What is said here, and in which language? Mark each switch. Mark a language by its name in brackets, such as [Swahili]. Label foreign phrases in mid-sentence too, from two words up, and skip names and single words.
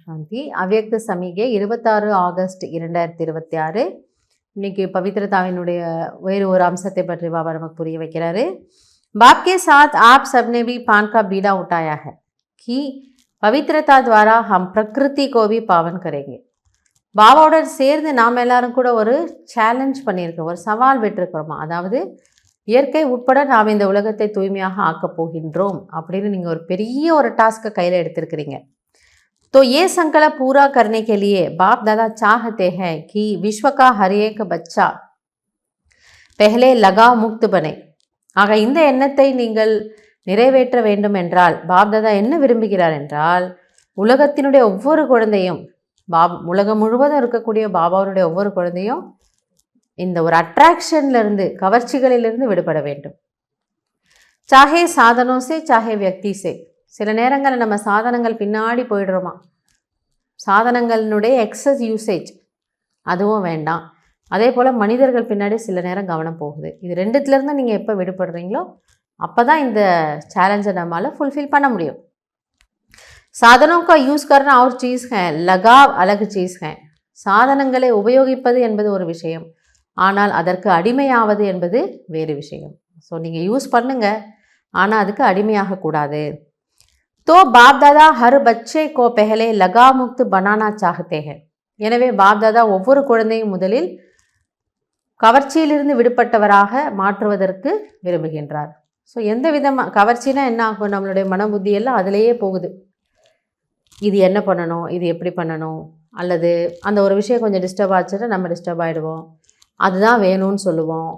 [Tamil] சாந்தி. அவ்யக்த சமிகை 26 ஆகஸ்ட் 2026. இன்னைக்கு பவித்ரதாவினுடைய வேறு ஒரு அம்சத்தை பற்றி பாபா நமக்கு புரிய வைக்கிறாரு. [Hindi] बाप के साथ आप सबने भी पान का बीड़ा उठाया है कि पवित्रता द्वारा हम प्रकृति को भी पावन करेंगे. [Tamil] பாபாவுடன் சேர்ந்து நாம் எல்லாரும் கூட ஒரு சேலஞ்ச் பண்ணியிருக்கோம், ஒரு சவால் விட்டுருக்கிறோமா, அதாவது இயற்கை உட்பட நாம் இந்த உலகத்தை தூய்மையாக ஆக்கப் போகின்றோம் அப்படின்னு நீங்கள் ஒரு பெரிய ஒரு டாஸ்க்கை கையில் எடுத்திருக்கிறீங்க. [Hindi] तो ये संकल्प पूरा करने के लिए बाप दादा चाहते हैं कि विश्व का हर एक बच्चा पहले लगाव मुक्त बने. [Tamil] ஆக இந்த எண்ணத்தை நீங்கள் நிறைவேற்ற வேண்டும் என்றால் பாப் தாதா என்ன விரும்புகிறார் என்றால், உலகத்தினுடைய ஒவ்வொரு குழந்தையும், உலகம் முழுவதும் இருக்கக்கூடிய பாபாவுடைய ஒவ்வொரு குழந்தையும் இந்த ஒரு அட்ராக்ஷன்லேருந்து, கவர்ச்சிகளிலிருந்து விடுபட வேண்டும். [Hindi] चाहे साधनों से चाहे व्यक्ति से. [Tamil] சில நேரங்களில் நம்ம சாதனங்கள் பின்னாடி போயிடுறோமா, சாதனங்களினுடைய [English] excess usage [Tamil] அதுவும் வேண்டாம். அதே போல் மனிதர்கள் பின்னாடி சில நேரம் கவனம் போகுது. இது ரெண்டுத்துலேருந்து நீங்கள் எப்போ விடுபடுறீங்களோ அப்போ தான் இந்த சேலஞ்சை நம்மளால் ஃபுல்ஃபில் பண்ண முடியும். [Hindi] சாதனோं का यूज़ करना और चीज़ है, लगाव अलग चीज़ है. [Tamil] சாதனங்களை உபயோகிப்பது என்பது ஒரு விஷயம், ஆனால் அதற்கு அடிமையாவது என்பது வேறு விஷயம். ஸோ நீங்கள் யூஸ் பண்ணுங்கள், ஆனால் அதுக்கு அடிமையாகக்கூடாது. [Hindi] तो बाप दादा हर बच्चे को पहले लगाव मुक्त बनाना चाहते हैं. [Tamil] எனவே பாப் தாதா ஒவ்வொரு குழந்தையும் முதலில் கவர்ச்சியிலிருந்து விடுபட்டவராக மாற்றுவதற்கு விரும்புகின்றார். ஸோ எந்த விதமாக கவர்ச்சினா என்ன ஆகும், நம்மளுடைய மன புத்தியெல்லாம் அதிலேயே போகுது. இது என்ன பண்ணணும், இது எப்படி பண்ணணும், அல்லது அந்த ஒரு விஷயம் கொஞ்சம் டிஸ்டர்ப் ஆச்சுன்னா நம்ம டிஸ்டர்ப் ஆகிடுவோம், அதுதான் வேணும்னு சொல்லுவோம்.